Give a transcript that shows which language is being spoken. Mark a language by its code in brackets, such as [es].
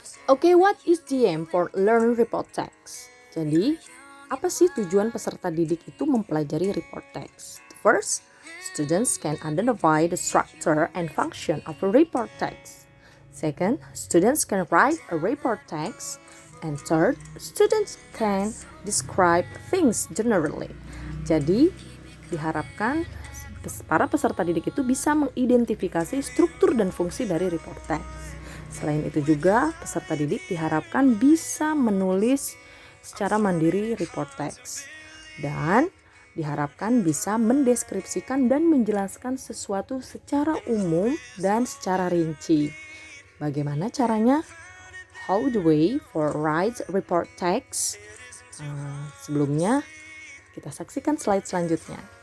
[en] Okay, what is the aim for learn report text? [id] Jadi, apa sih tujuan peserta didik itu mempelajari report text? [en] First, students can identify the structure and function of a report text. Second, students can write a report text. And third, students can describe things generally. [id] Jadi, diharapkan para peserta didik itu bisa mengidentifikasi struktur dan fungsi dari report text. Selain itu juga, peserta didik diharapkan bisa menulis secara mandiri report text. Dan diharapkan bisa mendeskripsikan dan menjelaskan sesuatu secara umum dan secara rinci. Bagaimana caranya? [en] How the way for write report text? [id] Sebelumnya, kita saksikan slide selanjutnya.